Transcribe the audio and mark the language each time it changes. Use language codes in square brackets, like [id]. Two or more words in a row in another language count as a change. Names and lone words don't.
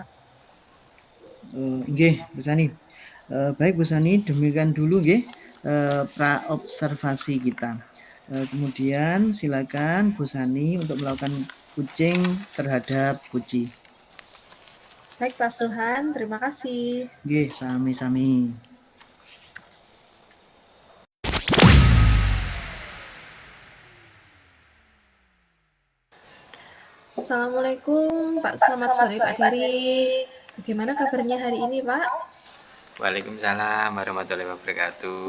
[id] Nggih, Bu Sani. Baik Bu Sani, demikian dulu nggih praobservasi kita. Kemudian silakan Bu Sani untuk melakukan kucing terhadap Kuci. Baik, Pak Sulhan, terima kasih. [jv] Nggih, sami-sami. [id] Assalamualaikum, Pak. Selamat sore, Pak Derik. Bagaimana kabarnya hari ini, Pak? [ar] وعليكم السلام ورحمة الله وبركاته.